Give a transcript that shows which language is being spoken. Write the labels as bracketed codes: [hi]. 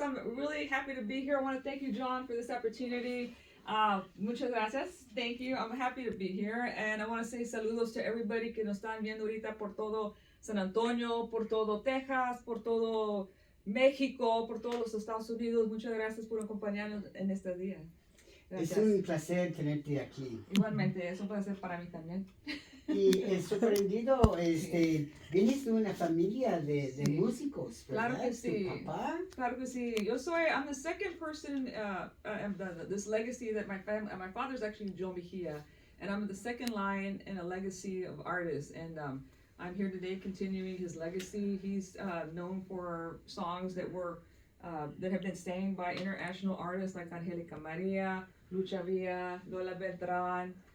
[en] I'm really happy to be here. I want to thank you, John, for this opportunity. [es] Muchas gracias. [en] Thank you. I'm happy to be here. And I want to say saludos to everybody [es] que nos están viendo ahorita por todo San Antonio, por todo Texas, por todo México, por todos los Estados Unidos. Muchas gracias por acompañarnos en este día. Es Gracias. un placer tenerte aquí. Igualmente, es un placer para mí también. Y sorprendido, vienes de una familia de Sí. músicos, ¿verdad? Claro que sí. ¿Tu papá? Claro que sí. [en] I'm the second person this legacy that my father's actually Joe Mejia, and I'm the second line in a legacy of artists. And I'm here today continuing his legacy. He's known for songs that have been sang by international artists like Angelica Maria, Lucha Villa, Lola Beltran.